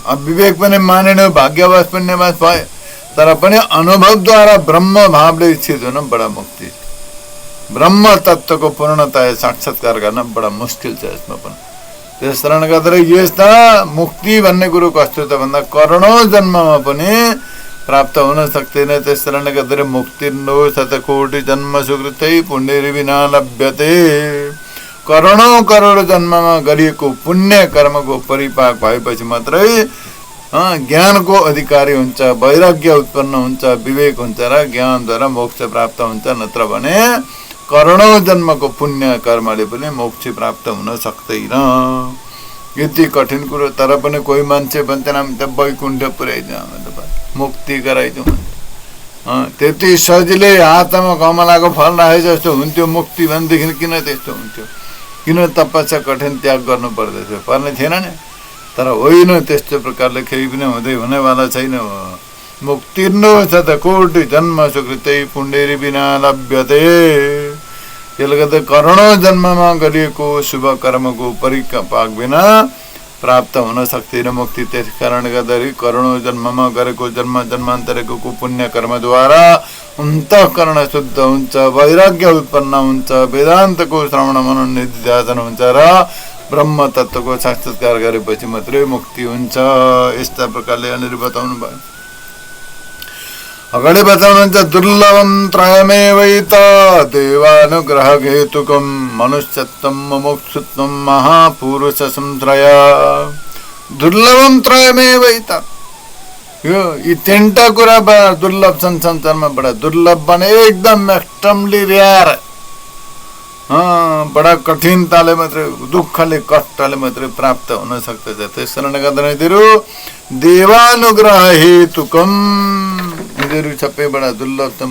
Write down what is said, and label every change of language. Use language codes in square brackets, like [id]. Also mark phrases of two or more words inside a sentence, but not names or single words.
[ne] अब विवेक पनि मानेन, भाग्यवश पुण्यवश भयो तर पनि अनुभवद्वारा ब्रह्म भावले स्थित हुन बडा मुक्ति। ब्रह्म तत्त्वको पूर्णता साक्षात्कार गर्न बडा मुस्किल छ यसमा पनि। त्यस कारणले गर्दाखेरि यस्ता मुक्ति भन्ने कुरो कस्तो छ भन्दा करोडौं जन्ममा पनि प्राप्त हुन सक्दैन। त्यस कारणले गर्दाखेरि [sa] मुक्तिर्नो शतकोटि जन्म सुकृतै पुण्य बिना लभ्यते। [ne] करोडौं करोड जन्ममा गरिएको पुण्य कर्मको परिपाक भएपछि मात्रै ज्ञानको अधिकारी हुन्छ, वैराग्य उत्पन्न हुन्छ, विवेक हुन्छ र ज्ञानद्वारा मोक्ष प्राप्त हुन्छ। नत्र भने करोडौं जन्मको पुण्य कर्मले पनि मोक्ष प्राप्त हुन सक्दैन। यति कठिन कुरो तर पनि कोही मान्छे भन्छन् हामी त वैकुण्ठ पुर्याइदिउँ, मुक्ति गराइदिउँ। त्यति सजिलै हातमा कमलाको फल राखे जस्तो हुन्थ्यो मुक्ति भनेदेखि किन त्यस्तो हुन्थ्यो? किन तपस्या कठिन त्याग गर्नु पर्दथ्यो? पर्ने थिएन नि। तर होइन, त्यस्तो प्रकारले केही पनि हुनेवाला छैन। [sa] मुक्तिर्नो शतकोटि जन्म सुकृतै पुण्य बिना लभ्यते। [ne] त्यसले गर्दा करोडौं जन्ममा गरिएको शुभ कर्मको परिपाक बिना प्राप्त हुन सक्दैन मुक्ति। त्यस कारणले गर्दाखेरि करोडौं जन्ममा गरेको जन्मान्तरको पुण्य कर्मद्वारा अन्तःकरण शुद्ध हुन्छ, वैराग्य उत्पन्न हुन्छ, वेदान्तको श्रवण मनन निधिध्यासन हुन्छ र ब्रह्म तत्त्वको साक्षात्कार गरेपछि मात्रै मुक्ति हुन्छ। यस्ता प्रकारले यहाँनिर बताउनु भयो। अगाडि बताउनुहुन्छ [sa] दुर्लभम त्रयमेवैत देवानुग्रह हेतुकम मनुष्यत्वम मुमुक्षुत्वम महापुरुष संश्रय। दुर्लभम त्रयमेवैत, [ne] यो यी तीनटा कुरा बडा दुर्लभ छन् संसारमा। बडा दुर्लभ भने एकदम [en] extremely rare, [ne] बडा कठिनताले मात्रै, दुःखले कष्टले मात्रै प्राप्त हुन सक्दछ। त्यस कारणले गर्दा यिनीहरू [sa] देवानुग्रह हेतुकम, [ne] यिनीहरू सबै बडा दुर्लभ छ।